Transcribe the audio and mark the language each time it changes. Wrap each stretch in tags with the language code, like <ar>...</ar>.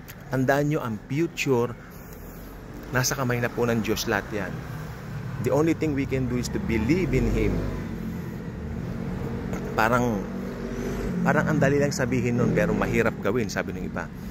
<tl>Tandaan nyo, ang future nasa kamay na po ng Diyos lahat yan.</tl> <en>The only thing we can do is to believe in Him.</en> <tl>Parang ang dali lang sabihin nun, pero mahirap gawin, sabi ng iba.</tl>